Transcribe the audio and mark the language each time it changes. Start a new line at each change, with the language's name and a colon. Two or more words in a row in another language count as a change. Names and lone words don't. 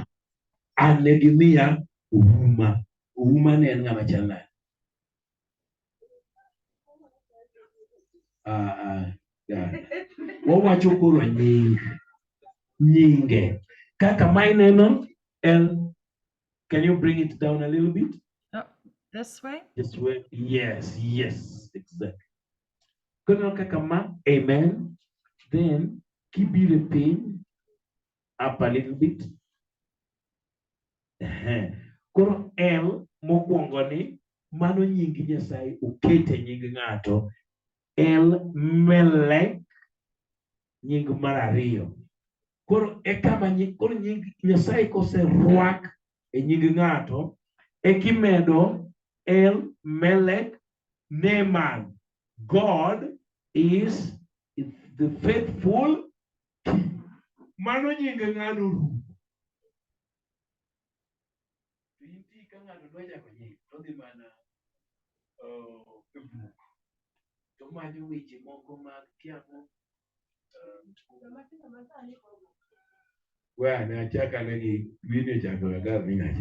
Luo (Kenya and Tanzania): An ne gimiya Ouma. Ouma ne en ng'ama chal nade? Wawacho koro nyinge. Kaka ma ineno en,
English: can you bring it down a little bit? Oh, this way? This way. Yes, exactly.
Luo (Kenya and Tanzania): Kono kaka ma, amen.
English: Then
Luo (Kenya and Tanzania): kibire piny
English: up a little bit.
Luo (Kenya and Tanzania): Koro El mokwongo ni mano nying Nyasaye okete nying ng'ato. El Melech nying mar ariyo. Koro kama koro nying Nyasaye koserwak e nying ng'ato kimedo El Melech Neman.
English: God is the faithful king.
Luo (Kenya and Tanzania): Mano nying ng'ano ru. Inti ka ng'ato dwaja ko nying to di mana to manyo weche moko mag kiamo. Na chaka negi wine chako agar ni ngacha.